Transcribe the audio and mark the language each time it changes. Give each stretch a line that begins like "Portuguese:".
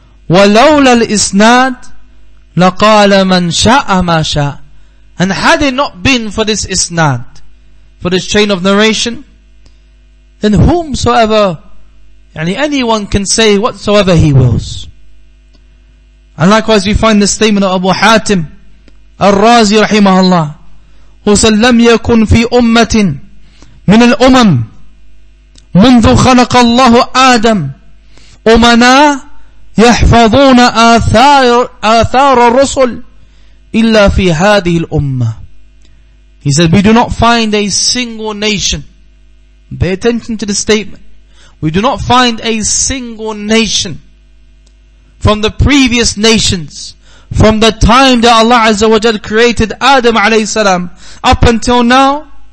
Arabic: وَلَوْلَا الْإِسْنَادِ لَقَالَ مَنْ شَاءَ مَا شَاءَ.
English: And had it not been for this isnad, for this chain of narration, then whomsoever, anyone can say whatsoever he wills. And likewise we find the statement of Abu Hatim Al-Razi rahimahullah, who said,
Arabic: لم يكن في أمة من الأمم منذ خلق الله آدم أمنا يحفظون آثار الرسل إلا في هذه الأمة.
English: He said, we do not find a single nation. Pay attention to the statement. We do not find a single nation from the previous nations, from the time that Allah Azza wa Jal created Adam alayhi salam up until now.